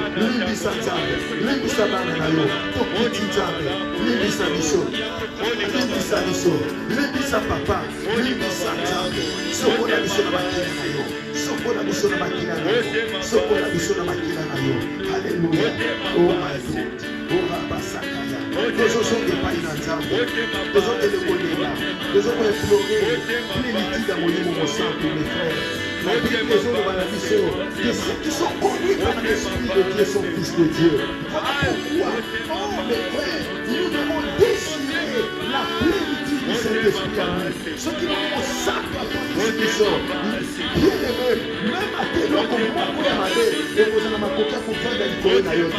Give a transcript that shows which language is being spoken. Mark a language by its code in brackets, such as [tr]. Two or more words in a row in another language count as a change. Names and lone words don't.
[ln] Limbisa nzambe. Limbisa bana na yo. Tokiti nzambe. Limbisa biso. Limbisa biso. Limbisa papa. Limbisa nzambe. Sokola biso na makila na yo. Sokola biso na makila na yo. Sokola biso na makila na yo. Alléluia. [en] Oh my God. Oh Rabasakaya. [ln] Tozozonga epai na nzambe. Tozongele kolela. Tozokoimplore. Plénitude ya molimo mosantu [fr] mes frères. La Bible [ln] ezoloba na biso [fr] que ceux qui sont conduits par l'Esprit de Dieu sont fils de Dieu. Voilà pourquoi, oh mes frères, nous devons désirer la plénitude du Saint-Esprit à nous. Ceux qui vont au sac à participation, bien aimé, même à tes lois comme moi pour aller, et vous allez m'accompagner pour faire des choses à yoté.